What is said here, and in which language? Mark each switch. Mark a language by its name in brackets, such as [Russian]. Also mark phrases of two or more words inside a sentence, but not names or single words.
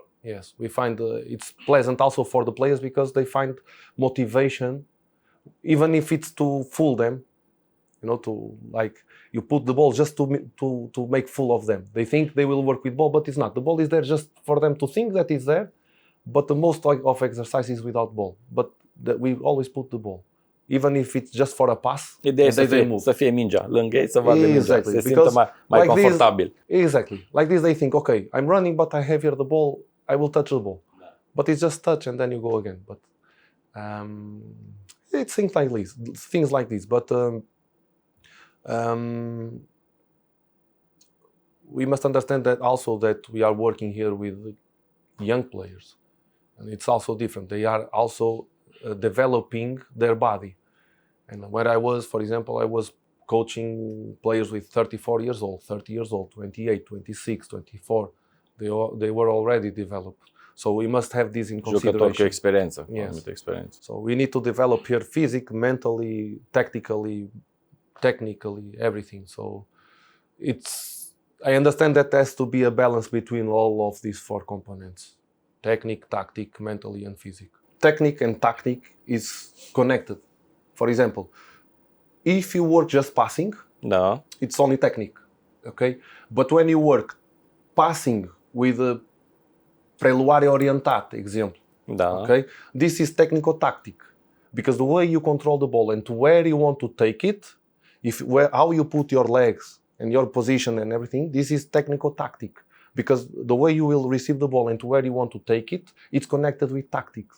[English] Yes, we find it's pleasant also for the players because they find motivation, even if it's to fool them, to like you put the ball just to make fool of them. They think they will work with ball, but it's not. The ball is there just for them to think that it's there, but the most of exercise is without ball. But we always put the ball. Even if it's just for a pass, [Romanian] Ideea să fie mingea lângă ei, să vadă mingea, să se simtă mai [English] like [Romanian] confortabil. [English] Exactly. Like this, they think, okay, I'm running, but I have here the ball, I will touch the ball. But it's just touch and then you go again. But it's things like this. But we must understand that also that we are working here with young players. And it's also different. They are also developing their body. And when for example, I was coaching players with 34 years old, 30 years old, 28, 26, 24. They were already developed. So we must have this in consideration. [Romanian] Jucători cu experiență. [English] Yes. [Romanian] Experiență. [English] So we need to develop here physically, mentally, tactically, technically, everything. So I understand that there has to be a balance between all of these 4 components: technique, tactic, mentally, and physique. Technique and tactic is connected. For example, if you work just passing, it's only technique, okay? But when you work passing with a [Romanian] preluare orientat, [English] example, okay? This is technico-tactic, because the way you control the ball and to where you want to take it, how you put your legs and your position and everything, this is technico-tactic. because the way you will receive the ball and to where you want to take it, it's connected with tactics.